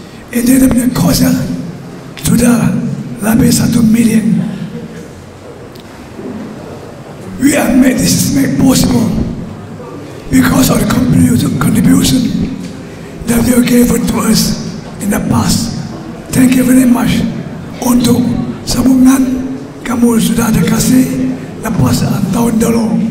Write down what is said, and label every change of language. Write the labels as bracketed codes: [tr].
[ms] Ini dia punya kosnya sudah lebih 1 million. [en] We have made this possible because of the contribution that you gave to us in the past. Thank you very much [ms] untuk sambungan kamu sudah ada kasih lepas tahun dulu.